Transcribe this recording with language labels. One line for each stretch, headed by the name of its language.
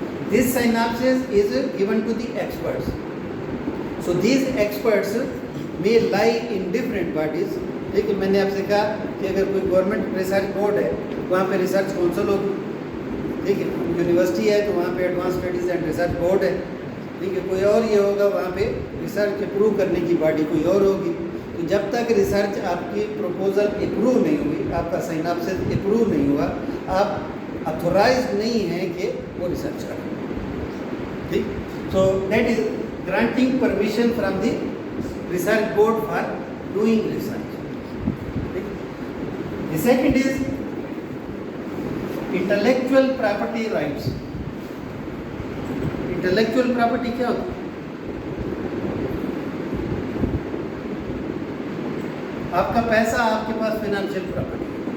English: This synopsis is given to the experts. So these experts may lie in different bodies.
Urdu: لیکن میں نے آپ سے کہا کہ اگر کوئی گورنمنٹ ریسرچ بورڈ ہے وہاں پہ ریسرچ کونسل ہوگی. ٹھیک ہے, یونیورسٹی ہے تو وہاں پہ advance studies and research board ہے. ٹھیک ہے, کوئی اور یہ ہوگا وہاں پہ ریسرچ اپروو کرنے کی باڈی کوئی اور ہوگی. تو جب تک ریسرچ آپ کی پروپوزل اپروو نہیں ہوئی, آپ کا سائناپسس اپروو نہیں ہوا, آپ اتھورائزڈ نہیں ہیں کہ وہ ریسرچ کریں. ٹھیک,
English: So that is granting permission from the research board for doing research. The second is intellectual property rights.
Urdu: Intellectual property کیا ہوتا ہے؟ آپ کا پیسہ آپ کے پاس فائنینشیل پراپرٹی ہے.